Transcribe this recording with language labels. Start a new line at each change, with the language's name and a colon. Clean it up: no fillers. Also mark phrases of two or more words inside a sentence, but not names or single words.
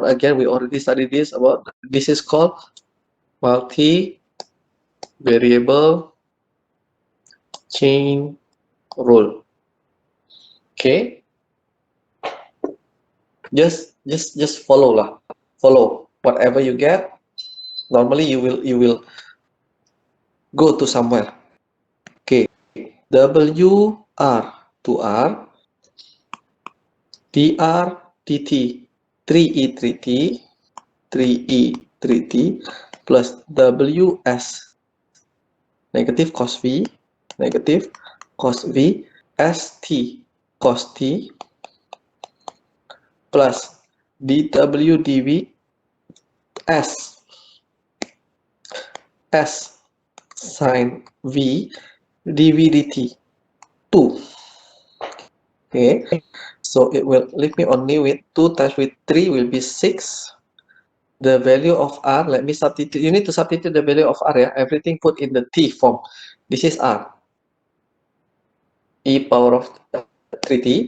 English: Again, we already studied this about. This is called multi-variable chain rule. Okay, just follow lah. Follow whatever you get. Normally you will go to somewhere. Okay, W R to R, dr dt, 3e 3t, 3e 3t plus ws negative cos v, negative cos v, st cos t plus dw dv s S sine V dv dt 2. Okay, so it will leave me only with 2 times with 3 will be 6. The value of R, let me substitute. You need to substitute the value of R, yeah? Everything put in the T form. This is R. E power of 3t.